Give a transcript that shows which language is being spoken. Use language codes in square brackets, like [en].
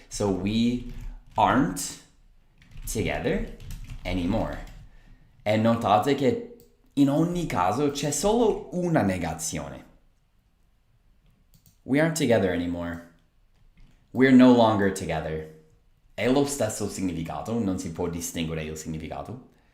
[en] So we aren't together anymore. [it] E notate che in ogni caso c'è solo una negazione. [en] We aren't together anymore. We're no longer together. [it] È lo stesso significato, non si può distinguere il significato.